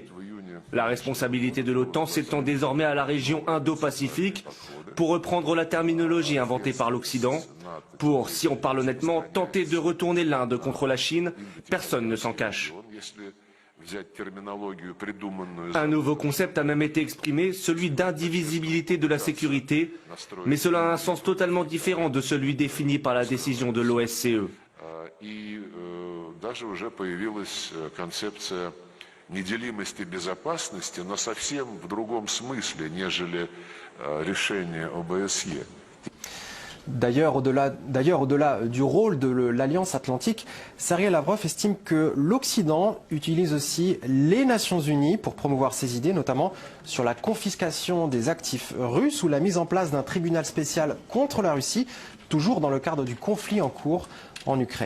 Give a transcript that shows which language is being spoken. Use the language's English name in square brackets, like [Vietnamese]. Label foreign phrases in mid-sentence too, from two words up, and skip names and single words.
[French] La responsabilité de l'OTAN s'étend désormais à la région Indo-Pacifique, pour reprendre la terminologie inventée par l'Occident, pour, si on parle honnêtement, tenter de retourner l'Inde contre la Chine, personne ne s'en cache. Un nouveau concept a même été exprimé, celui d'indivisibilité de la sécurité, mais cela a un sens totalement différent de celui défini par la décision de l'OSCE. [Russian] Неделимости безопасности, но совсем в другом смысле, нежели решение ОБСЕ. [French] D'ailleurs, au-delà du rôle de l'Alliance atlantique, Sergueï Lavrov estime que l'Occident utilise aussi les Nations Unies pour promouvoir ses idées, notamment sur la confiscation des actifs russes ou la mise en place d'un tribunal spécial contre la Russie, toujours dans le cadre du conflit en cours en Ukraine.